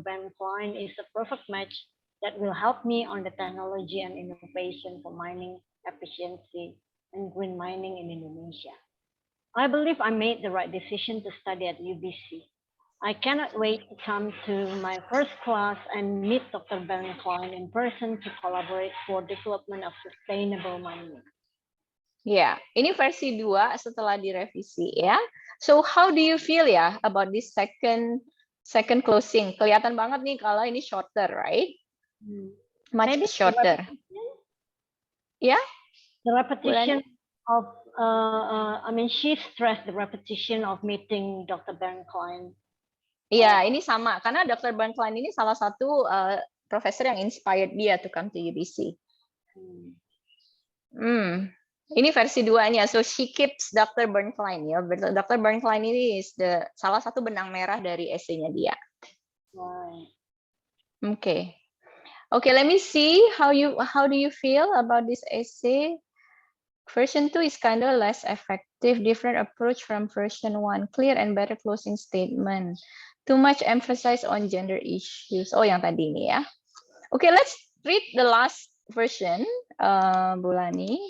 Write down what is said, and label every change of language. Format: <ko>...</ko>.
<en>Ben Klein is a perfect match that will help me on the technology and innovation for mining efficiency and green mining in Indonesia. I believe I made the right decision to study at UBC. I cannot wait to come to my first class and meet Dr. Ben Klein in person to collaborate for development of sustainable mining.</en> <id>Ya, ini versi 2 setelah direvisi ya.</id> <en>So how do you feel ya about this second closing?</en> <id>Kelihatan banget nih kalau ini</id> <en>shorter, right? Much Maybe shorter. Yeah? The repetition of, she stressed the repetition of meeting Dr. Ben Klein.</en> <id>Iya, ini sama karena Dr. Ben Klein ini salah satu profesor yang inspired dia</id> <en>to come to UBC.</en> <id>Ini versi 2-nya.</id> <en>So she keeps Dr. Ben Klein ya. Dr.</en> <id>Ben Klein ini is salah satu benang merah dari esainya dia.</id> <en>Right. Okay. Okay, let me see how do you feel about this essay? Version 2 is kind of less effective, different approach from version 1, clear and better closing statement. Too much emphasis on gender issues. Oh,</en> <id>yang tadi ini ya.</id> <en>Okay, let's read the last version, Bulani.</en>